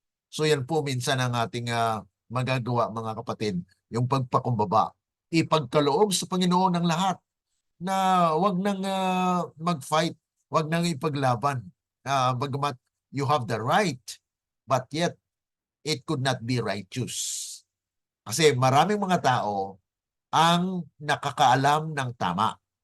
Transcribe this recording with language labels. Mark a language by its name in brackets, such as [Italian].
[Filipino] So yan po minsan ang ating magagawa, mga kapatid, yung pagpakumbaba. Ipagkaloob sa Panginoon ng lahat na wag nang mag-fight, wag nang ipaglaban. [English] Bagamat you have the right, but yet it could not be righteous. [Filipino] Kasi maraming mga tao ang nakakaalam ng tama.